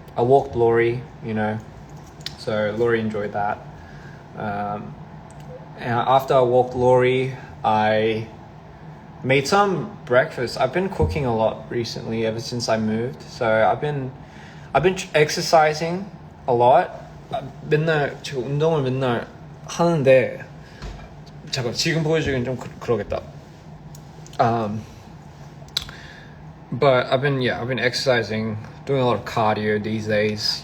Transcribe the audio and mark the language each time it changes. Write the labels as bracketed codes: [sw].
[en] I walked Lori, so Lori enjoyed that. And after I walked Lori, I made some breakfast. I've been cooking a lot recently, ever since I moved. So I've been exercising a lot. [ko] 맨날 제가 운동을 맨날 하는데, 잠깐 지금 보여주긴 좀 그러겠다. [en] But I've been exercising, doing a lot of cardio these days.